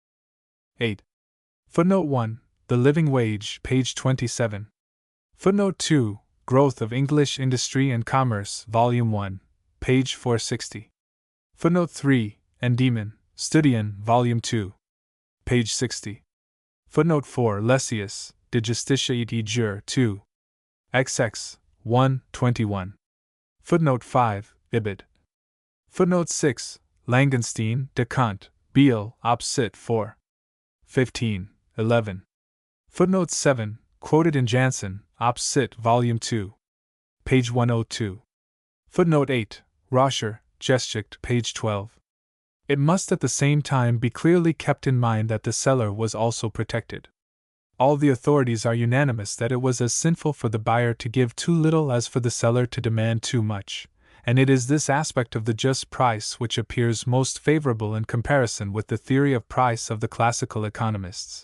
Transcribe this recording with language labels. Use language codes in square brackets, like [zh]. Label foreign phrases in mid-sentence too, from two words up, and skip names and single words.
[en] 8. Footnote 1. The Living Wage, page 27. Footnote 2. Growth of English Industry and Commerce, Volume 1, page 460. Footnote 3. Endymion, Studian, Volume 2, page 60. Footnote 4. Lessius, De Justitia et Jure 2. XX, 1, 21. Footnote 5. Ibid. Footnote 6. Langenstein, De Kant, Beale, Op. Cit. 4. 15, 11. Footnote 7. Quoted in Jansen, Op. Cit. Volume 2, page 102. Footnote 8. Roscher, Geschichte, page 12. It must at the same time be clearly kept in mind that the seller was also protected. All the authorities are unanimous that it was as sinful for the buyer to give too little as for the seller to demand too much, and it is this aspect of the just price which appears most favorable in comparison with the theory of price of the classical economists.